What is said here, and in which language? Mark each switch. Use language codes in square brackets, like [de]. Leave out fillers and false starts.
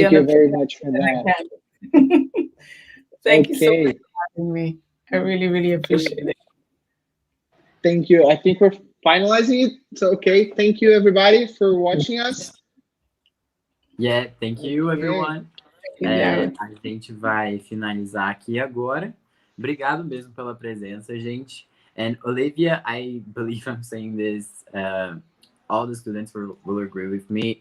[en] Thank you very much for that. Thank you so much for having me. I really, really appreciate it. Thank you. I think we're finalizing it. So, okay. Thank you, everybody, for watching us. Yeah, thank you, everyone. Yeah. [pt] A gente vai finalizar aqui agora. Obrigado mesmo pela presença, gente. [en] And Olivia, I believe I'm saying this, all the students will agree with me.